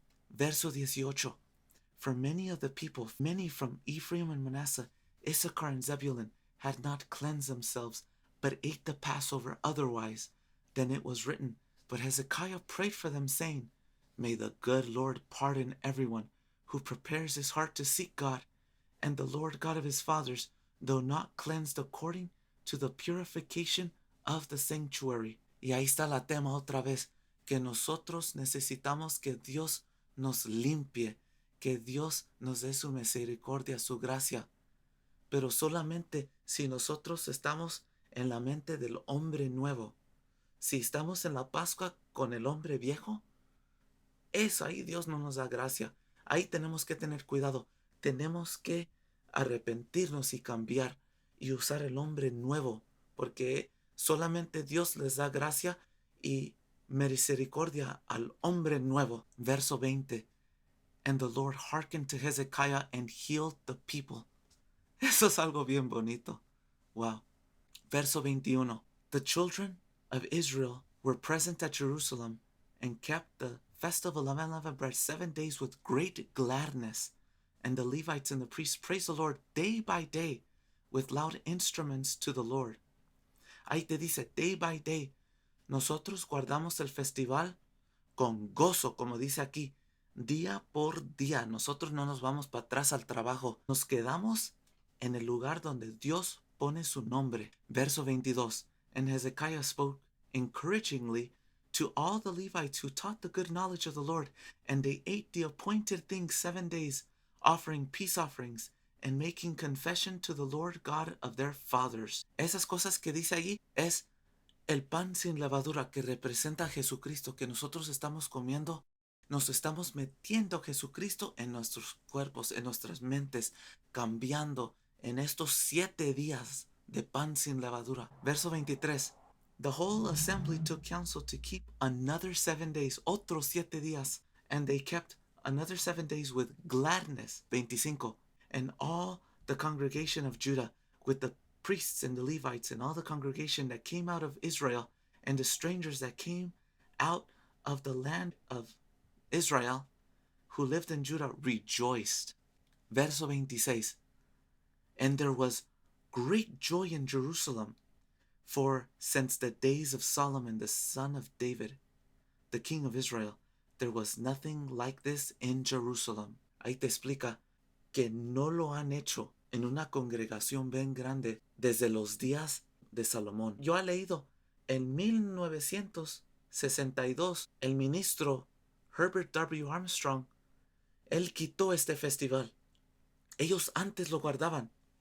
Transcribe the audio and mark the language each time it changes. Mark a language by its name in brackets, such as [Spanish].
[Spanish] Verso 18. [English] For many of the people, many from Ephraim and Manasseh, Issachar and Zebulun, had not cleansed themselves, but ate the Passover otherwise. Then it was written, but Hezekiah prayed for them, saying, May the good Lord pardon everyone who prepares his heart to seek God, and the Lord God of his fathers, though not cleansed according to the purification of the sanctuary. [Spanish] Y ahí está la tema otra vez, que nosotros necesitamos que Dios nos limpie, que Dios nos dé su misericordia, su gracia. Pero solamente si nosotros estamos en la mente del hombre nuevo. Si estamos en la Pascua con el hombre viejo, eso ahí Dios no nos da gracia. Ahí tenemos que tener cuidado. Tenemos que arrepentirnos y cambiar y usar el hombre nuevo, porque solamente Dios les da gracia y misericordia al hombre nuevo. Verso 20. [English] And the Lord hearkened to Hezekiah and healed the people. [Spanish] Eso es algo bien bonito. Wow. Verso 21. [English] The children of Israel were present at Jerusalem and kept the festival of unleavened bread 7 days with great gladness. And the Levites and the priests praised the Lord day by day with loud instruments to the Lord. [Spanish] Ahí te dice, [English] day by day. [Spanish] Nosotros guardamos el festival con gozo, como dice aquí, día por día. Nosotros no nos vamos para atrás al trabajo. Nos quedamos en el lugar donde Dios pone su nombre. Verso 22. [English] And Hezekiah spoke encouragingly to all the Levites who taught the good knowledge of the Lord, and they ate the appointed things 7 days, offering peace offerings and making confession to the Lord God of their fathers. [Spanish] Esas cosas que dice allí es el pan sin levadura, que representa a Jesucristo, que nosotros estamos comiendo. Nos estamos metiendo Jesucristo en nuestros cuerpos, en nuestras mentes, cambiando en estos 7 días de pan sin levadura. Verso 23. [English] The whole assembly took counsel to keep another 7 days, [Spanish] otros 7 días, [English] and they kept another 7 days with gladness. 25. And all the congregation of Judah, with the priests and the Levites and all the congregation that came out of Israel, and the strangers that came out of the land of Israel, who lived in Judah, rejoiced. [Spanish] Verso 26. [English] And there was great joy in Jerusalem, for since the days of Solomon the son of David, the king of Israel, there was nothing like this in Jerusalem. [Spanish] Ahí te explica que no lo han hecho en una congregación bien grande desde los días de Salomón. Yo he leído en 1962 el ministro Herbert W. Armstrong, él quitó este festival. Ellos antes lo guardaban.